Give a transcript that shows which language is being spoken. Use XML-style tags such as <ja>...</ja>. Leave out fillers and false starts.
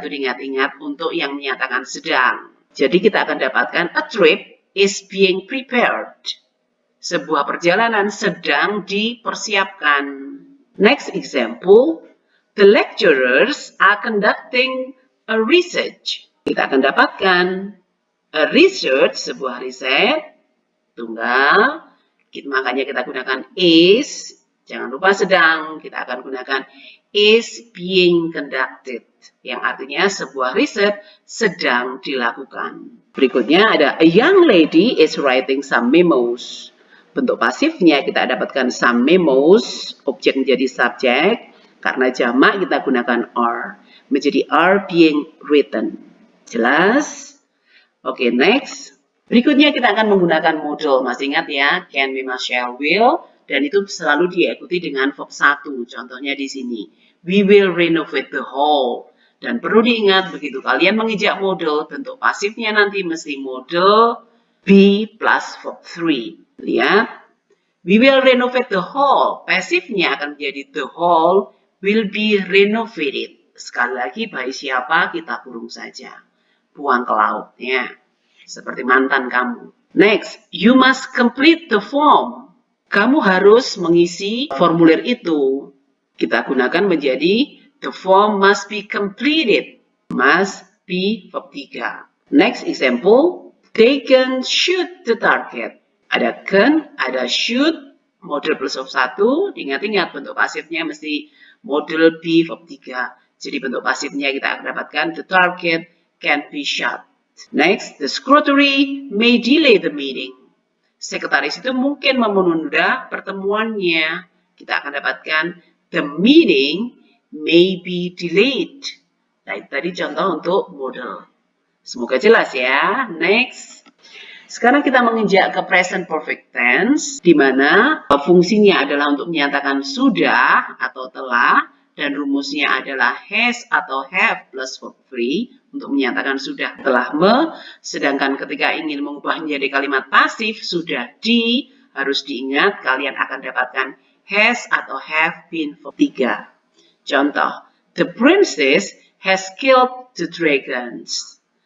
<id>Itu diingat-ingat untuk yang menyatakan sedang. Jadi kita akan dapatkan</id> <en>a trip is being prepared.</en> <id>Sebuah perjalanan sedang dipersiapkan.</id> <en>Next example, the lecturers are conducting a research.</en> <id>Kita akan dapatkan</id> <en>a research,</en> <id>sebuah riset, tunggal. Makanya kita gunakan is. Jangan lupa sedang. Kita akan gunakan</id> <en>is being conducted.</en> <id>Yang artinya sebuah riset sedang dilakukan. Berikutnya ada</id> <en>a young lady is writing some memos.</en> <id>Bentuk pasifnya kita dapatkan some memos, objek menjadi subjek, karena jamak kita gunakan are, menjadi</id> <en>are being written.</en> <id>Jelas? Oke, next. Berikutnya kita akan menggunakan modal, masih ingat ya, can, we, must, shall, will, dan itu selalu diikuti dengan verb 1, contohnya di sini.</id> <en>We will renovate the hall.</en> <id>Dan perlu diingat, begitu kalian menginjak modal, bentuk pasifnya nanti mesti modal be plus verb 3. Lihat,</id> <en>we will renovate the hall.</en> <id>Pasifnya akan menjadi</id> <en>the hall will be renovated.</en> <id>Sekali lagi, baik siapa kita kurung saja. Buang ke laut, ya. Seperti mantan kamu.</id> <en>Next, you must complete the form.</en> <id>Kamu harus mengisi formulir itu. Kita gunakan menjadi</id> <en>the form must be completed. Must be verb 3. Next example, they can shoot the target.</en> <id>Ada can, ada shoot, model plus verb 1. Ingat-ingat bentuk pasifnya mesti model be verb 3. Jadi bentuk pasifnya kita akan dapatkan</id> <en>the target can be shot. Next, the secretary may delay the meeting.</en> <id>Sekretaris itu mungkin menunda pertemuannya. Kita akan dapatkan</id> <en>the meeting may be delayed.</en> <id>Nah, tadi contoh untuk model. Semoga jelas ya. Next. Sekarang kita menginjak ke present perfect tense, di mana fungsinya adalah untuk menyatakan sudah atau telah, dan rumusnya adalah has atau have plus verb 3 untuk menyatakan sudah telah sedangkan ketika ingin mengubah menjadi kalimat pasif sudah harus diingat kalian akan dapatkan has atau have been verb 3. Contoh,</id> <en>the princess has killed the dragons.</en>